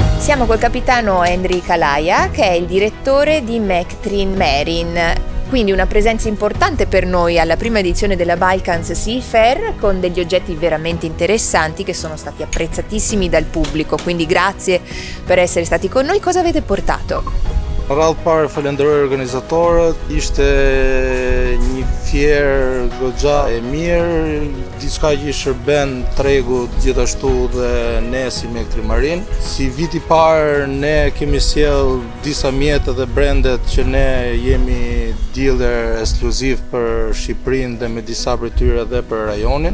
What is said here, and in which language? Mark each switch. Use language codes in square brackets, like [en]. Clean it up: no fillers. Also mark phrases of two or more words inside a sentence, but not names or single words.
[it] Siamo col capitano Henry Kalaja, che è il direttore di Mectrin Marine. Quindi una presenza importante per noi alla prima edizione della Balkans Sea Fair, con degli oggetti veramente interessanti che sono stati apprezzatissimi dal pubblico. Quindi grazie per essere stati con noi. Cosa avete portato? [sq] Radhë parë falenderoj organizatorët, ishte një fjerë goxha e mirë, diçka që i shërben tregut gjithashtu dhe ne si Mectrin Marine. Si viti parë ne kemi sjell disa mjete dhe brendet që ne jemi dealer ekskluziv për Shqipërinë dhe me disa prej tyre edhe për rajonin.